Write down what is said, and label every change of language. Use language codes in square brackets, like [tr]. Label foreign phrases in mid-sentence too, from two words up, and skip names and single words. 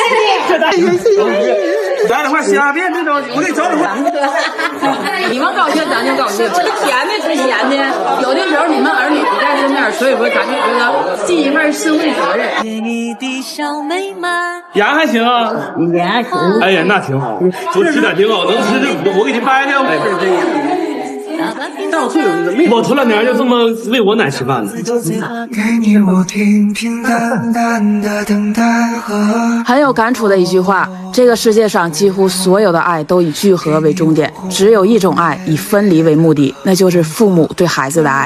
[zh] 咱快瞎编这种，我给你找找。你們高興，咱就高興。甜的是甜的，有的時候你們兒女不在身邊，所以說咱就覺得盡一份社會責任。牙還行啊，牙還行。哎呀，那挺好，多吃點挺好，能吃這我給你掰開。我頭兩年就這麼餵我奶吃飯的。很有感觸的一句話，這個世界上幾乎所有的愛都以聚合為終點，只有一種愛以分離為目的，那就是父母對孩子的愛。